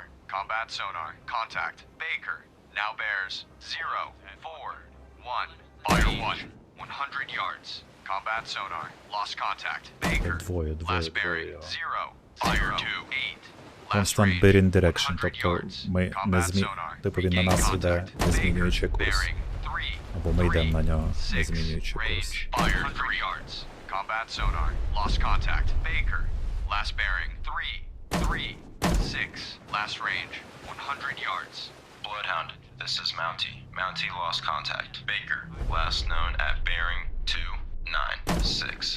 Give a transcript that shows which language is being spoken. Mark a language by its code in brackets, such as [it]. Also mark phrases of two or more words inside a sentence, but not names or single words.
[en] Combat sonar. Contact. Baker. Now bears 0, 4, 1. Fire 1. 100 yards. Combat sonar. Lost contact. Baker. Last bearing 0, Fire 2, 8. Constant bearing direction, [uk] тобто ми не типу він на нас іде, не змінюючи курс. Або ми йдемо на нього, не змінюючи курс. [en] Fire 3 yards. Combat sonar. Lost contact. Baker. Last bearing 3, 3, 6. Last range 100 yards. Bloodhound, this is Mountie. Mountie lost contact. Baker, last known at bearing 296.